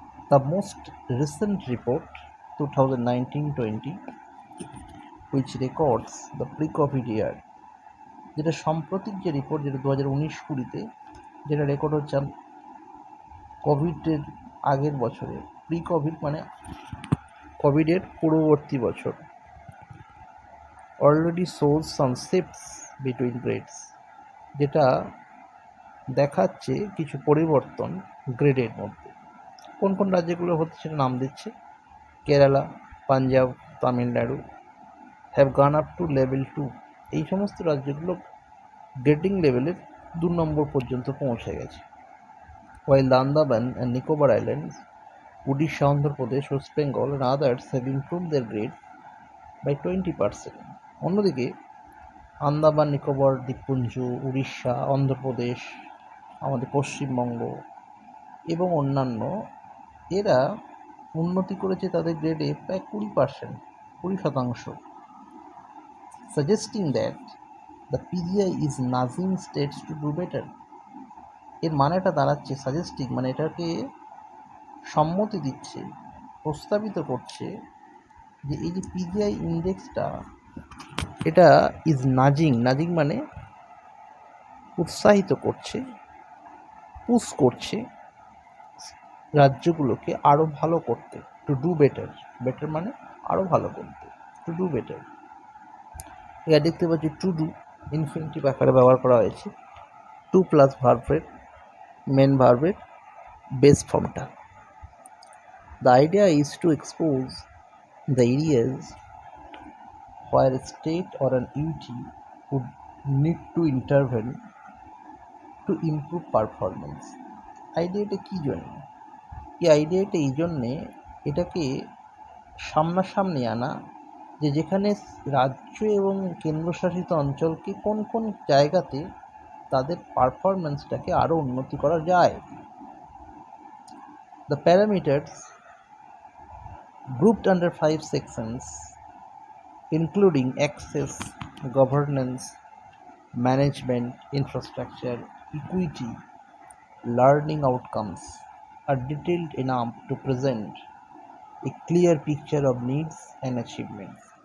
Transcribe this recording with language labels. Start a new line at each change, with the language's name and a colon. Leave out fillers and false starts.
English: the most recent report 2019-20 which records the pre-COVID year,
Bangla: যেটা সাম্প্রতিক যে রিপোর্ট, যেটা 2019-20-তে যেটা রেকর্ড হচ্ছে কোভিডের আগের বছরে, প্রি কোভিড মানে কোভিডের পূর্ববর্তী বছর,
English: already shows some shifts between grades,
Bangla: যেটা দেখাচ্ছে কিছু পরিবর্তন গ্রেডের মধ্যে। কোন কোন রাজ্যগুলো হচ্ছে সেটা নাম দিচ্ছে: কেরালা, পাঞ্জাব, তামিলনাড়ু
English: Have gone up to level 2।
Bangla: এই সমস্ত রাজ্যগুলো গ্রেডিং লেভেলের 2 নম্বর পর্যন্ত পৌঁছে গেছে।
English: While the Andaman and Nicobar Islands, Odisha, Andhra Pradesh, West Bengal and others have improved their grade by 20%.
Bangla: অন্যদিকে আন্দামান নিকোবর দ্বীপপুঞ্জ, উড়িষ্যা, অন্ধ্রপ্রদেশ, আমাদের পশ্চিমবঙ্গ এবং অন্যান্য, এরা উন্নতি করেছে তাদের গ্রেডে প্রায় 20%,
English: suggesting that the PGI is nudging states to do better.
Bangla: এর মানেটা দাঁড়াচ্ছে, সাজেস্টিং মানে এটাকে সম্মতি দিচ্ছে, প্রস্তাবিত করছে যে এই যে পিজিআই ইন্ডেক্সটা, এটা ইজ নাজিং মানে উৎসাহিত করছে, পুশ করছে রাজ্যগুলোকে আরও ভালো করতে, টু ডু বেটার। বেটার মানে আরও ভালো করতে, টু ডু বেটার। এটা দেখতে পাচ্ছি টু ডু ইনফিনিটিভ আকারে ব্যবহার করা হয়েছে, টু প্লাস ভার্বের, মেন ভার্বের বেস ফর্মটা।
English: The idea is to expose the areas where a state or an UT would need to intervene to improve performance.
Bangla: আইডিয়াটা কী জন্য? এই আইডিয়াটা এই জন্যে এটাকে সামনাসামনি আনা যে যেখানে রাজ্য এবং কেন্দ্রশাসিত অঞ্চলকে কোন কোন জায়গাতে তাদের পারফরমেন্সটাকে আরও উন্নতি করা যায়।
English: The parameters grouped under 5 sections including access, governance, management, infrastructure, equity, learning outcomes are detailed enough to present a clear picture of needs and achievements.